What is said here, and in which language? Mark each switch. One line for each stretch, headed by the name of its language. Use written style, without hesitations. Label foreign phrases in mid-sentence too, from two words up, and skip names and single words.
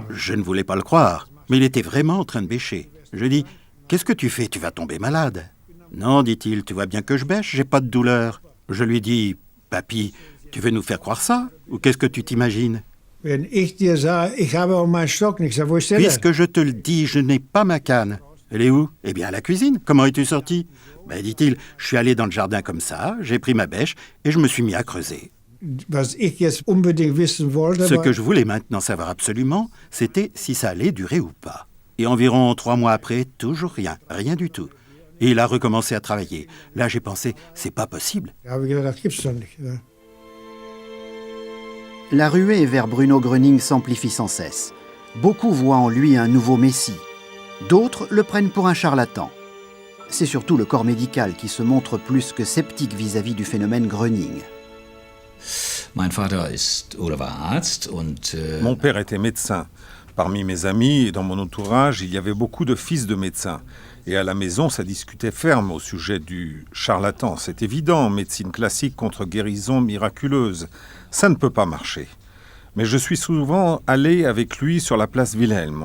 French: Je ne voulais pas le croire, mais il était vraiment en train de bêcher. Je dis « Qu'est-ce que tu fais? Tu vas tomber malade. » « Non, dit-il, tu vois bien que je bêche, j'ai pas de douleur. » Je lui dis « Papy, tu veux nous faire croire ça? Ou qu'est-ce que tu t'imagines? »
German: Wenn ich dir sage, ich habe auch meinen Stock nicht, wo ist der?
French: Puisque je te le dis, je n'ai pas ma canne. Elle est où? Eh bien, à la cuisine. Comment es-tu sorti? Ben, dit-il, je suis allé dans le jardin comme ça, j'ai pris ma bêche et je me suis mis à creuser.
German: Was ich jetzt unbedingt wissen wollte,
French: Ce que je voulais maintenant savoir absolument, c'était si ça allait durer ou pas. Et environ 3 mois après, toujours rien, rien du tout. Et il a recommencé à travailler. Là, j'ai pensé, c'est pas possible.
German: Da habe ich gedacht, das gibt's doch nicht. Ne?
French: La ruée vers Bruno Gröning s'amplifie sans cesse. Beaucoup voient en lui un nouveau messie. D'autres le prennent pour un charlatan. C'est surtout le corps médical qui se montre plus que sceptique vis-à-vis du phénomène Gröning.
German: Mein Vater ist oder war Arzt und
French: Mon père était médecin. Parmi mes amis et dans mon entourage, il y avait beaucoup de fils de médecins. Et à la maison, ça discutait ferme au sujet du charlatan. C'est évident, médecine classique contre guérison miraculeuse. Ça ne peut pas marcher. Mais je suis souvent allé avec lui sur la place Wilhelm.